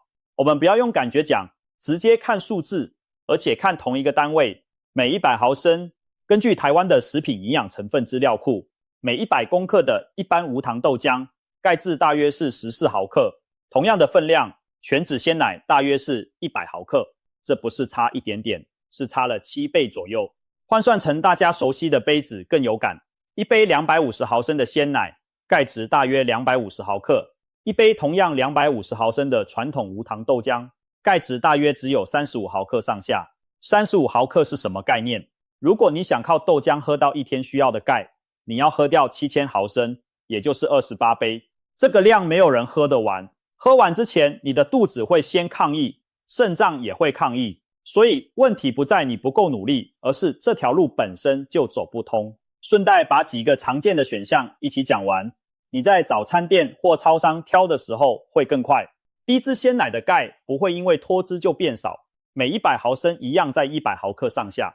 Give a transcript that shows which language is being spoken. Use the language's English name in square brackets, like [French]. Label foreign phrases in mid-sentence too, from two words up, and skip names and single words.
[Chinese] 我們不要用感覺講，直接看數字，而且看同一個單位，每100毫升，根據台灣的食品營養成分資料庫，每100公克的一般無糖豆漿，鈣質大約是14毫克，同樣的分量，全脂鮮奶大約是100毫克，這不是差一點點，是差了7倍左右。換算成大家熟悉的杯子更有感，一杯250毫升的鮮奶，鈣質大約250毫克，一杯同樣250毫升的傳統無糖豆漿，鈣質大約只有35毫克上下。35毫克是什麼概念？如果你想靠豆漿喝到一天需要的鈣，你要喝掉7000毫升，也就是28杯。這個量沒有人喝得完，喝完之前你的肚子會先抗議，腎臟也會抗議。所以問題不在你不夠努力，而是這條路本身就走不通。順帶把幾個常見的選項一起講完，你在早餐店或超商挑的時候會更快。低脂鮮奶的鈣不會因為脫脂就變少，每100毫升一樣在100毫克上下。